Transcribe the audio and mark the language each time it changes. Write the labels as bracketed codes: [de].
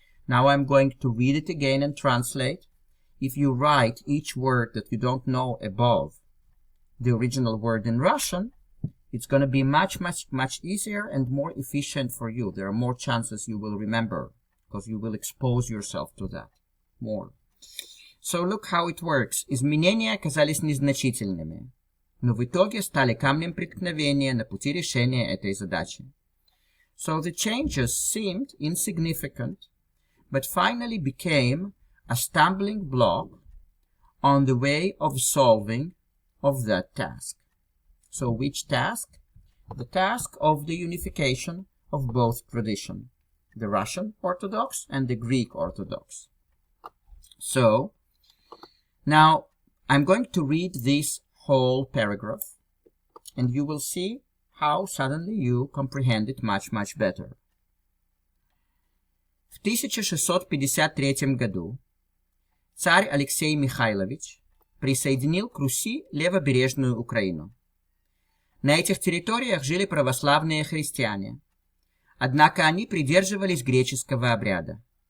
[en] Now I'm going to read it again and translate. If you write each word that you don't know above the original word in Russian, it's going to be much easier and more efficient for you. There are more chances you will remember, because you will expose yourself to that more. So look how it works. [ru] Изменения оказались незначительными, но в итоге стали камнем преткновения на пути решения этой задачи. [en] So the changes seemed insignificant, but finally became a stumbling block on the way of solving of that task. So which task? The task of the unification of both traditions, the Russian Orthodox and the Greek Orthodox. So, now I'm going to read this whole paragraph, and you will see how suddenly you comprehend it much better. [ru] В 1653 году царь Алексей Михайлович присоединил к Руси левобережную Украину. На этих территориях жили православные христиане, однако они придерживались греческого обряда.